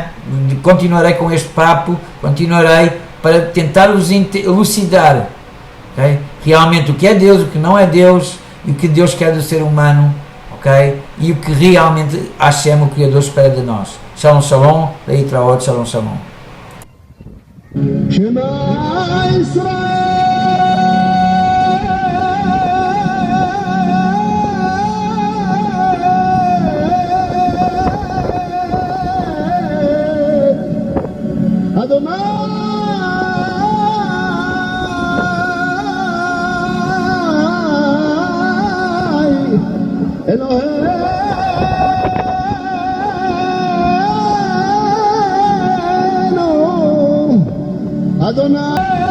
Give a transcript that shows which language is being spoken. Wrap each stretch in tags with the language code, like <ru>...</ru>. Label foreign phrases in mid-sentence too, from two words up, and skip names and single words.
<pt>Continuarei com este papo. Continuarei para tentar vos elucidar.</pt> <en>Okay?</en> <pt>Realmente o que é Deus, o que não é Deus. E o que Deus quer do ser humano.</pt> <en>Okay?</en> <pt>E o que realmente Hashem, o Criador, espera de nós.</pt> <he>שלום, שלום.</he> <pt>Daí para outro.</pt> <he>שלום, שלום. Shema ישראל, אדני, אלהינו, אדני,</he>